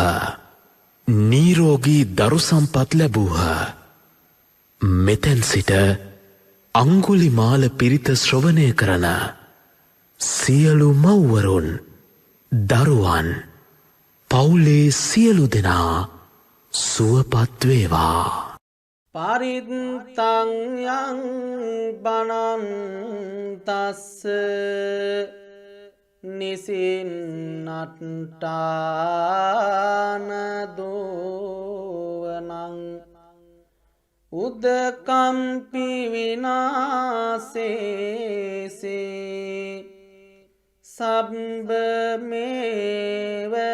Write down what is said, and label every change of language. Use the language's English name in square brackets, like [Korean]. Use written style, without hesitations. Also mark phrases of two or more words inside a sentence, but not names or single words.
[Sinhala] නිරෝගී දරු සම්පත් ලැබූහ. මෙතෙන් සිට අංගුලිමාල පිරිත ශ්‍රවණය කරන සියලු මව්වරුන් දරුවන් පවුලේ සියලු දෙනා සුවපත් වේවා. [Pali] පරිත්තං යං බනන්තස්ස නිසින්නට්ටාන දෝවනං උදකම්පි විනාසේසේ සබ්බ මේව